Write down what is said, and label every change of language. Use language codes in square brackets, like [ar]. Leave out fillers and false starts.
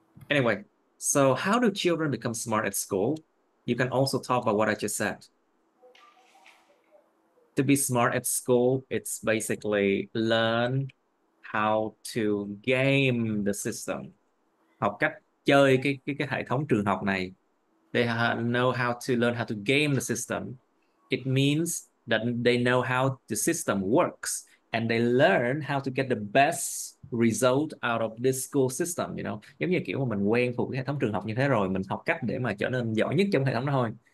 [en] Anyway, so how do children become smart at school? You can also talk about what I just said. To be smart at school, it's basically learn how to game the system. [vi] Học cách chơi cái hệ thống trường học này. [en] They know how to learn how to game the system. It means that they know how the system works and they learn how to get the best result out of this school system, you know. [vi] Giống như kiểu mà mình quen thuộc cái hệ thống trường học như thế rồi, mình học cách để mà trở nên giỏi nhất trong hệ thống đó thôi.